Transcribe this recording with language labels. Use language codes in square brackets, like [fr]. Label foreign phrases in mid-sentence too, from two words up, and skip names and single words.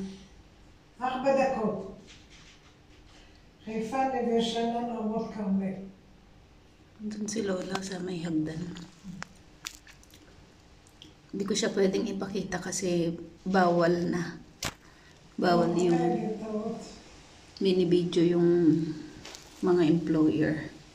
[he] 4 דקות. חיפה, נווה שאנן, רמות כרמל. [tl] Doon si Lola sa may hagdan. Hindi ko siya pwedeng ipakita kasi bawal na. Bawal yung mini-video yung mga employer.